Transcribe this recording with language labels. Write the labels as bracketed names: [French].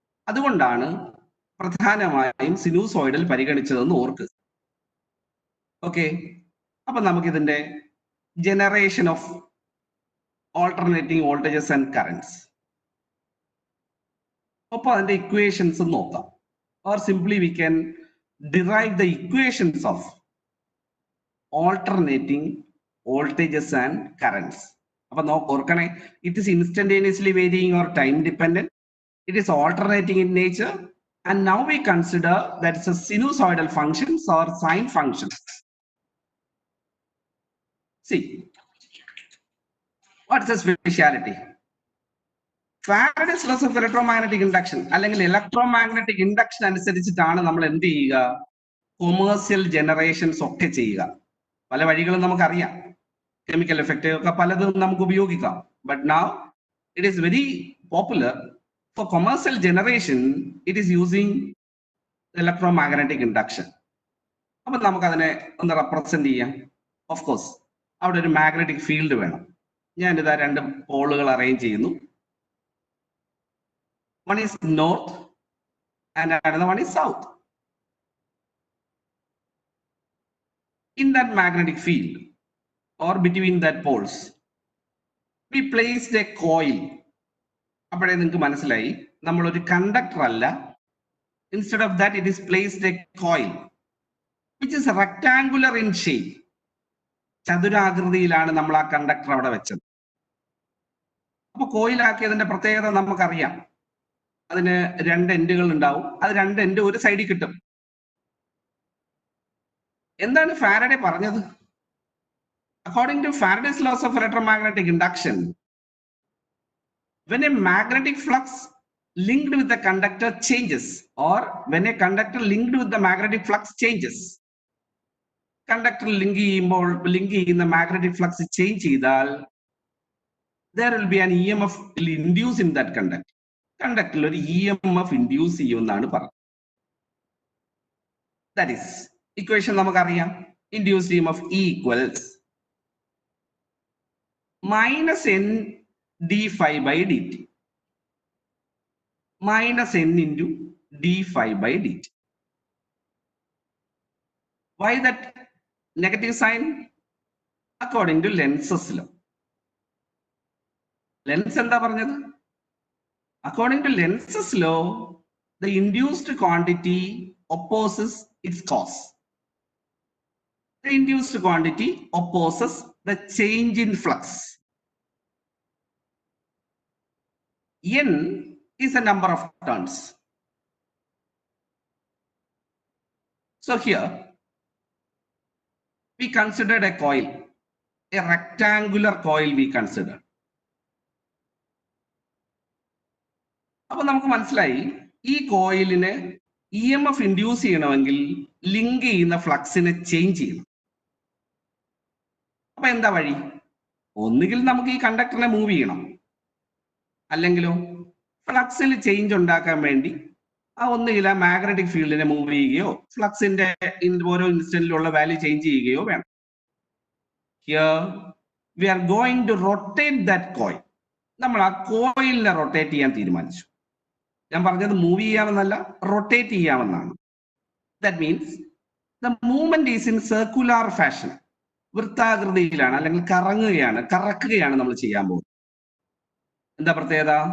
[Malayalam] അതുകൊണ്ടാണ് പ്രധാനമായും സിനുസോയിഡൽ പരിഗണിച്ചതെന്ന് ഓർക്കുക. [English] okay, [Malayalam] അപ്പൊ നമുക്കിതിന്റെ [English] Generation of alternating voltages and currents. [Malayalam] അപ്പോൾ അതിന്റെ ഇക്വേഷൻസ് നോക്കാം. [English] Or simply we can derive the equations of alternating voltages and currents. [Malayalam] അപ്പൊ ഓർക്കണേ, [English] it is instantaneously varying or time dependent. It is alternating in nature. And now we consider that it's a sinusoidal functions or sine functions. See, what's the speciality? Faraday's laws of electromagnetic induction [Malayalam] അല്ലെങ്കിൽ electromagnetic induction അനുസരിച്ചിട്ടാണ് നമ്മൾ എന്ത് ചെയ്യുക, commercial generations ഒക്കെ ചെയ്യുക. പല വഴികളും നമുക്കറിയാം, കെമിക്കൽ എഫക്റ്റ് ഒക്കെ പലതും നമുക്ക് ഉപയോഗിക്കാം. [English] But now it is very popular for commercial generation. It is using electromagnetic induction. [Malayalam] അപ്പൊ നമുക്കതിനെ ഒന്ന് റെപ്രസെന്റ് ചെയ്യാം. ഓഫ് കോഴ്സ് അവിടെ ഒരു മാഗ്നറ്റിക് ഫീൽഡ് വേണം. ഞാനിതാ രണ്ട് പോളുകൾ അറേഞ്ച് ചെയ്യുന്നു. [English] One is north and another one is south. In that magnetic field or between that poles, we placed a coil. [Malayalam] അപ്പോഴേ നിങ്ങൾക്ക് മനസ്സിലായി നമ്മളൊരു കണ്ടക്ടർ അല്ല. [English] Instead of that, it is placed a coil which is rectangular in shape. [Malayalam] ചതുരാകൃതിയിലാണ് നമ്മൾ ആ conductor അവിടെ വെച്ചത്. അപ്പൊ കോയിലാക്കിയതിന്റെ പ്രത്യേകത നമുക്കറിയാം. അതിന് രണ്ട് എൻഡുകൾ ഉണ്ടാവും. അത് രണ്ട് എൻഡ് ഒരു സൈഡിൽ കിട്ടും. എന്താണ് ഫാരഡേ പറഞ്ഞത്? [English] According to Faraday's laws of electromagnetic induction, when a magnetic flux linked with the conductor changes, or when a conductor linked with the magnetic flux changes, [Malayalam] conductor link ചെയ്യുന്ന magnetic flux change ചെയ്താൽ [English] there will be an EMF induced in that conductor. [Malayalam] കണ്ടക്ടറിൽ ഒരു EMF induce ചെയ്യുമെന്നാണ് പറഞ്ഞത്. [English] that is equation [Malayalam] നമുക്കറിയാം. [English] Induced EMF E equals minus n d phi by dt minus n into d phi by dt. Why that negative sign? According to Lenz's law. [Malayalam] Lenz എന്താ പറഞ്ഞത്? [English] According to Lenz's law, the induced quantity opposes its cause. The induced quantity opposes the change in flux. N is a number of turns. So here, we considered a coil, a rectangular coil we considered. [Malayalam] അപ്പൊ നമുക്ക് മനസ്സിലായി, ഈ കോയിലിന് EMF induce ചെയ്യണമെങ്കിൽ link ചെയ്യുന്ന ഫ്ലക്സിനെ change ചെയ്യണം. അപ്പൊ എന്താ വഴി? ഒന്നുകിൽ നമുക്ക് ഈ കണ്ടക്ടറിനെ മൂവ് ചെയ്യണം, അല്ലെങ്കിലോ ഫ്ലക്സിൽ ചേഞ്ച് ഉണ്ടാക്കാൻ വേണ്ടി ഒന്നുകിൽ ആ മാഗ്നറ്റിക് ഫീൽഡിനെ മൂവ് ചെയ്യുകയോ ഫ്ലക്സിന്റെ ഓരോ ഇൻസ്റ്റന്റിലുള്ള വാല്യൂ ചേഞ്ച് ചെയ്യുകയോ വേണം. [English] Here we are going to rotate that coil. [Malayalam] നമ്മൾ ആ കോയിലിനെ റൊട്ടേറ്റ് ചെയ്യാൻ തീരുമാനിച്ചു. ഞാൻ പറഞ്ഞത് മൂവ് ചെയ്യാമെന്നല്ല, റൊട്ടേറ്റ് ചെയ്യാമെന്നാണ്. [English] That means the movement is in circular fashion. [Malayalam] വൃത്താകൃതിയിലാണ്, അല്ലെങ്കിൽ കറക്കുകയാണ് നമ്മൾ ചെയ്യാൻ പോകുന്നത്. എന്താ പ്രത്യേകത?